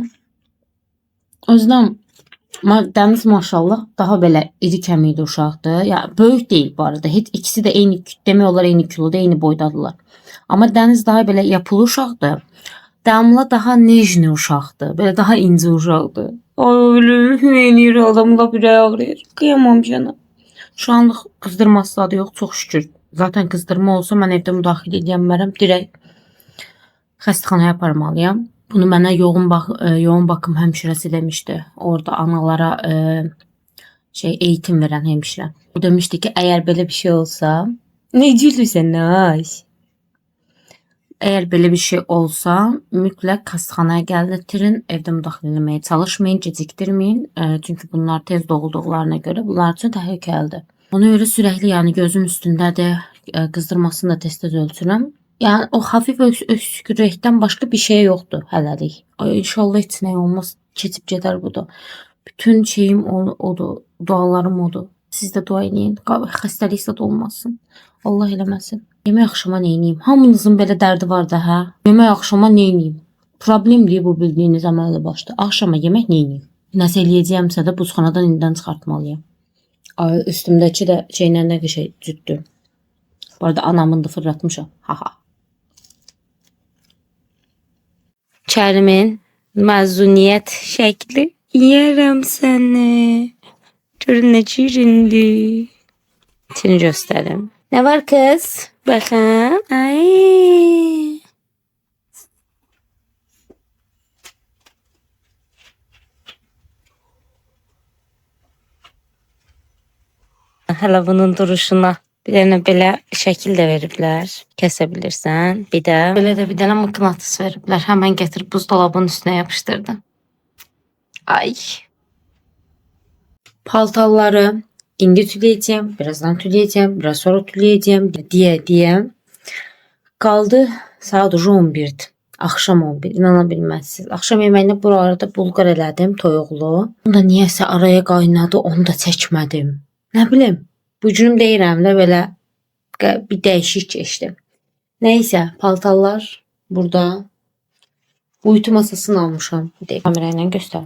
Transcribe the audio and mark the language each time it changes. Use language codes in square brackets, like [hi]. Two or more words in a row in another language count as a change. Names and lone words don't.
[tr] O yüzden [az] Dəniz maşallah daha belə iri kəmikli uşaqdır. [tr] Ya böyük değil bu arada. [az] Heç ikisi de eyni demək olar eyni kiloda, eyni boydadılar. Amma Dəniz daha belə yapılı uşaqdır. Damla daha nejni uşaqdır. Belə daha ince uşaqdır. Ay ölüm, neynir adamla bir ağrıyır. [tr] Kıyamam canım. Şu anlıq qızdırması da yok çok şükür. Zaten kızdırma olsa [az] mən evdə müdaxilə edəmərəm. Direkt xəstəxanaya aparmalıyam. [tr] Bunu mənə yoğun bakım hemşiresi demişti. Orada analara eğitim veren hemşire. O demişti ki eğer böyle bir şey olsa ne gülürsən Naş? Eğer böyle bir şey olsa [az] mütləq xəstəxanaya gətirtirin. Evdə müdaxilə etməyə çalışmayın, gecikdirməyin. Çünkü bunlar tez doğulduqlarına göre bunlar üçün təhlükəlidir. Ona göre sürekli yani gözüm üstündədir. Qızdırmasını da tez-tez ölçürəm. [tr] Yani o hafif öksürükten başka bir şey yoktu hələlik. [az] Ay inşallah heç nə olmaz. Keçib gedər bu da. Bütün şeyim odur. Dualarım odur. Siz de dua edin. Xəstəlik də olmasın. Allah eləməsin. Yemək axşama neyniyim? Hamınızın belə dərdi var da hə? Yemək axşama neyniyim? Problem deyil bu bildiyiniz əməlli başda. Axşama yemək neyniyim? Nəsə eləyəcəyəmsə də buzxanadan indidən çıxartmalıyam. Ay üstümdəki də şeylə nə qəşəng cütdü. Bu arada anamın da fırlatmışam. Haha. Kərimin məzuniyyət şəkli. Yiyərəm səni. Görün nə şirindir. [tr] Seni göstərim. Ne var kız? Bakın. [az] Ay. Hala bunun duruşuna bir dənə belə şəkil də veriblər. Kəsəbilirsən. Bir də belə də bir dənə mıknatıs veriblər. [tr] Hemen getirip buzdolabının üstüne yapışdırdı. [az] Ay. Paltarları indi tüleyeceğim. [tr] Birazdan tüleyeceğim. Biraz sonra tüleyeceğim diye. Kaldı saat 11'di. Akşam 11. [az] İnana bilməzsiniz. Akşam yeməyini bu arada bulgar elədim toyuqlu. Onu da niyəsə araya qaynadı. Onu da çəkmədim. [tr] Ne bileyim. [az] Bu günüm deyirəm də belə bir değişik keçdi. [tr] Neyse paltarlar burada. Uyutu masasını almışam. Kamerayla göster.